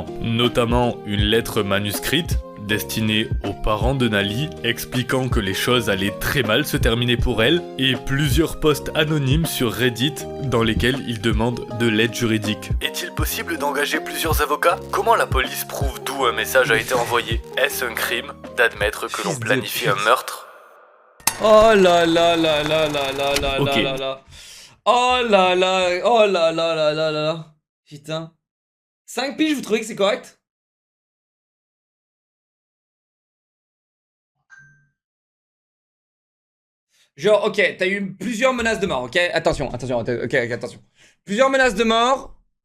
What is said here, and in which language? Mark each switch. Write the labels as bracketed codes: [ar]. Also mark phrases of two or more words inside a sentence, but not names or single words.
[fr] Notamment une lettre manuscrite, destinée aux parents de Nali, expliquant que les choses allaient très mal se terminer pour elle, et plusieurs posts anonymes sur Reddit dans lesquels il demande de l'aide juridique. Est-il possible d'engager plusieurs avocats? Comment la police prouve d'où un message a été envoyé? Est-ce un crime d'admettre que l'on planifie un meurtre? Oh là là là là là là là là là là. Oh là là, oh là là là là là là. Putain. 5 piges, vous trouvez que c'est correct? Genre, ok, t'as eu plusieurs menaces de mort, ok? Attention, attention. Plusieurs menaces de mort.